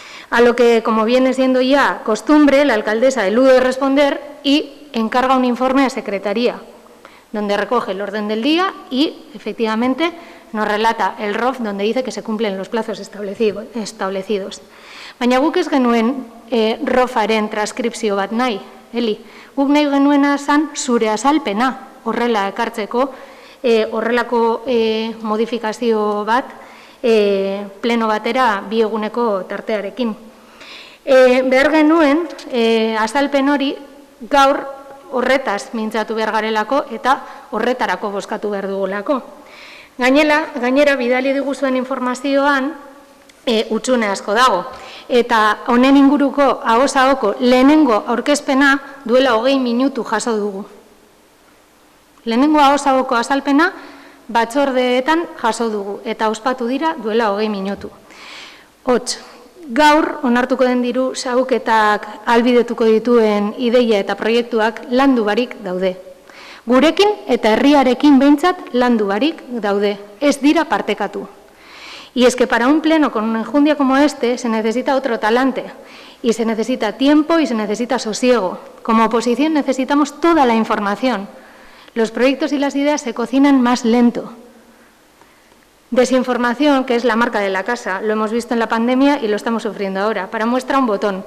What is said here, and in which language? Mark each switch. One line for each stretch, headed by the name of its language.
Spanish: A lo que, como viene siendo ya costumbre, la alcaldesa elude responder y encarga un informe a Secretaría, donde recoge el orden del día y, efectivamente, nos relata el ROF, donde dice que se cumplen los plazos establecidos.
Basque: Baina guk ez genuen ROFaren transkripzio bat nahi, Eli. Guk nahi genuena zan zure azalpena, horrela ekartzeko, horrelako modifikazio bat, pleno batera bi eguneko tartearekin. Behar genuen, azalpen hori gaur horretaz mintzatu behar garelako eta horretarako bozkatu behar dugulako. Gainera, bidali diguzuen informazioan hutsune asko dago. Eta honen inguruko ahos-ahoko lehenengo aurkezpena duela 20 minutu jaso dugu. Lehenengo ahos-ahoko azalpena batzordeetan jaso dugu eta ospatu dira duela 20 minutu. Hots, gaur onartuko den diru xahuketak albidetuko dituen ideia eta proiektuak landu barik daude. Gurekin eta herriarekin behintzat landu barik daude, ez dira partekatu.
Spanish: Y es que para un pleno con una enjundia como este se necesita otro talante, y se necesita tiempo y se necesita sosiego. Como oposición necesitamos toda la información. Los proyectos y las ideas se cocinan más lento. Desinformación, que es la marca de la casa, lo hemos visto en la pandemia y lo estamos sufriendo ahora. Para muestra un botón.